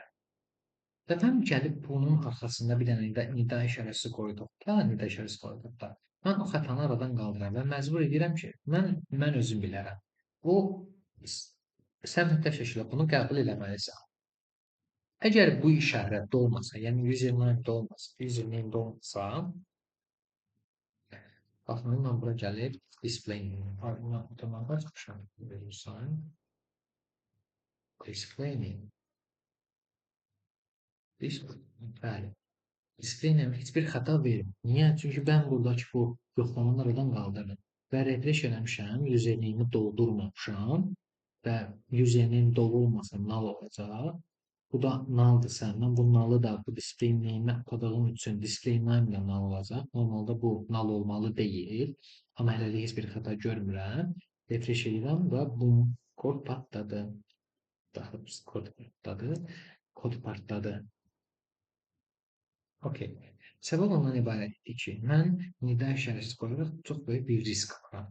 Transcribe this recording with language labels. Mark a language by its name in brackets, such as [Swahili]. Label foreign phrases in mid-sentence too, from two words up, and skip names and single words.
[Azerbaijani] Və mən gəlib bunun arxasında bir dənə nida işarəsi qoyduqda, mən o xətanı aradan qaldıram və məcbur edirəm ki, mən özüm bilərəm. Sən mütləq şəkildə bunu qəbul eləməlisən. Əgər bu işarə dolmasa, yəni username dolmasa, baxın, mən bura gəlib [English] display name. [Azerbaijani] Otomatik açmışam. [English] Display name. [Azerbaijani] Bəli. [English] Display name [Azerbaijani] heç bir xəta vermir. Niyə? Çünki mən buradakı bu yoxlamanı aradan qaldırdım və refresh eləmişəm, username-i doldurmamışam və username dolu olmasa null olacaq. Bu da null'dırsa, mən bu null'ı da bu [English] display name-ə [Azerbaijani] atadığım üçün [English] display name [Azerbaijani] ilə null olacaq. Normalda bu null olmalı deyil. Amma hələlik heç bir xəta görmürəm. Refresh edirəm və bum, kod partladı. Daha doğrusu kod partladı. Okay. Səbəb ondan ibarətdir ki, mən nida işarəsi qoyaraq çox böyük bir risk alıram.